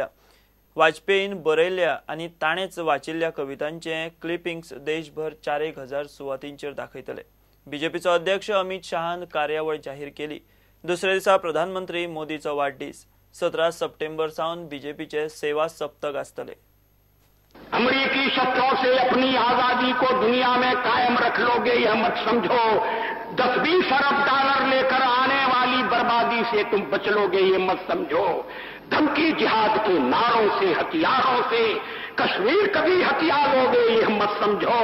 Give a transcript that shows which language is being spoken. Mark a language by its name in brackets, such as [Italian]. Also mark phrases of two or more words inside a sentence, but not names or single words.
[Konkani] वाजपेयीन बरयल्ल्या आनी ताणेच वाचिल्ल्या कवितांचे क्लिपिंग्स देशभर 4,000 सुवातींचेर दाखयतले। बीजेपीचो अध्यक्ष अमित शहान कार्यावळ जाहीर केली। दुसऱ्या दिसा प्रधानमंत्री मोदीचो वाडदीस 17 सप्टेंबर सावन बीजेपीचे सेवा सप्तक आसतले। [Hindi] अमेरिकी शस्त्रों से अपनी आजादी को दुनिया में कायम रख लोगे, यह मत समझो। 10-20 अरब डॉलर लेकर आने वाली बर्बादी से तुम बच लोगे, ये मत समझो। धमकी जिहाद के नारों से, हथियारों से कश्मीर कभी हथिया लोगे, यह मत समझो।